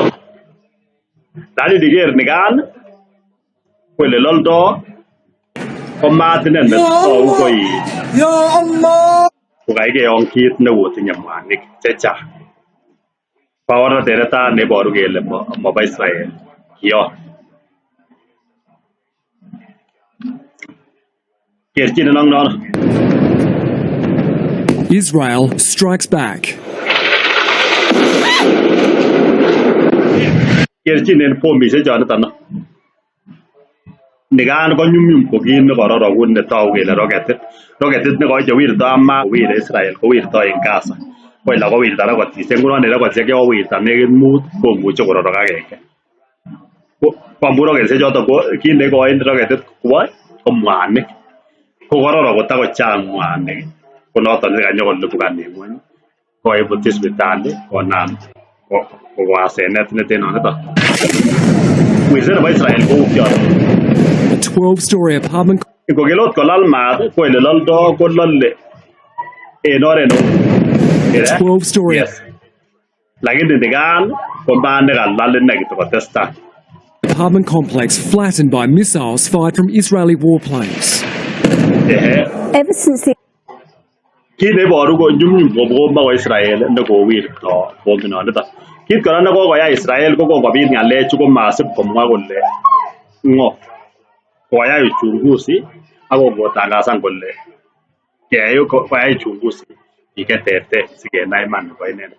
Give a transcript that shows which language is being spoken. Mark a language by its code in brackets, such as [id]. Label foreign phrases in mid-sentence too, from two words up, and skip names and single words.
[kln] Lakini ndiker nikan ko ele loldoo ko maat ineni tou ko kakikeyon kit nekotinye mwanik chechang. Baornatet netai neiboru kele mobo Israel kiyon. Kerchinen ak nono. [en] Israel strikes back. [kln] Kerchinen bomisiek choniton. Nikan ko nyumnyum ko kit nekororokun netogu kele roketit nekowirto ama kowire Israel kowirto en Gaza. Ko ele kowirta rokotisiek, ngunon rokotisiek chekowirta nekit mut komuche kororok agenge. Ko amun roketisiek choton ko kit neikoin roketit kwo ko mwanik, ko kororok kotakochang mwanik ko noton nekanyo kolipukan en ng'wony koibut Sipitali konam koko asenet neten noniton. Wirset nebo Israel kou kioton. [en] A 12-story apartment. [kln] Ingokele ot kolal maat ko ele loldoo kolole en oret neu [en] 12-story. Yes. [kln] Lakini nikan ko maat nekalal ine kitokotestai. [en] Apartment complex flattened by missiles fired from Israeli warplanes. Ever since the [kln] Kit neiboru ko nyumnyum komo Israel nekowirto bominoniton. Kit kora nekokoyai Israel ko kokobit ng'alechu komasib komwa kole ng'o. Koyai uchunguzi ak kotangasan kole koyai uchunguzi biik cheterter sikenai iman nebo inendet.